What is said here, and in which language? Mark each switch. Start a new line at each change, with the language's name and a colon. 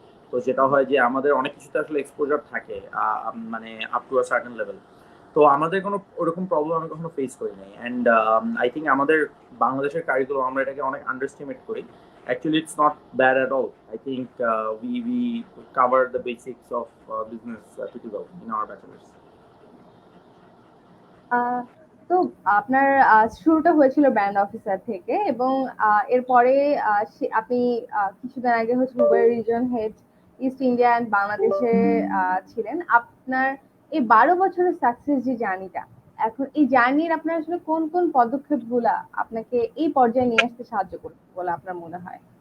Bangla: তো যেটা হয় যে আমাদের অনেক কিছুতে আসলে এক্সপোজার থাকে, মানে
English: Up to a certain level.
Bangla: তো আমাদের কোনো ওরকম প্রবলেম আমি কখনো ফেস করি নাই।
English: and I think
Bangla: আমাদের বাংলাদেশের কারিকুলাম আমরা এটাকে অনেক আন্ডারস্টিমেট করি।
English: Actually, it's not bad at all. I think we covered the basics of business pretty well in our bachelor's.
Bangla: তো আপনার শুরুটা হয়েছিল ব্র্যান্ড অফিসার থেকে, এবং এরপরে আপনি কিছুদিন আগে হচ্ছে Uber reason head east India and বাংলাদেশে ছিলেন। আপনার এই 12 বছরের সাকসেস যে জার্নিটা, এখন এই জার্নির আপনার আসলে কোন কোন পদক্ষেপগুলা আপনাকে এই পর্যায়ে নিয়ে আসতে সাহায্য করবে বলে আপনার মনে হয়?